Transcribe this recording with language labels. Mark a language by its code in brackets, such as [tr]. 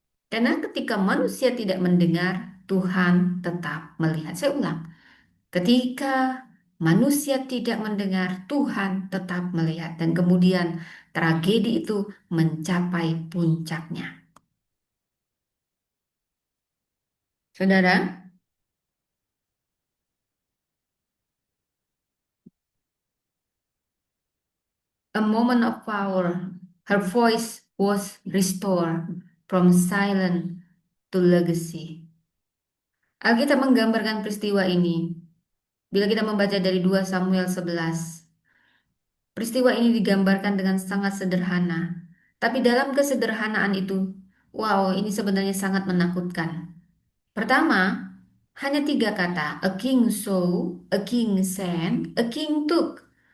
[id] Karena ketika manusia tidak mendengar, Tuhan tetap melihat. Saya ulang, ketika manusia tidak mendengar, Tuhan tetap melihat. Dan kemudian tragedi itu mencapai puncaknya. [en] Saudara, a moment of power, her voice was restored from silence to legacy. [id] Alkitab menggambarkan peristiwa ini. Bila kita membaca dari 2 Samuel 11, peristiwa ini digambarkan dengan sangat sederhana. Tapi dalam kesederhanaan itu, wow, ini sebenarnya sangat menakutkan. Pertama, hanya 3 kata, [en] a king saw, a king sent, a king took.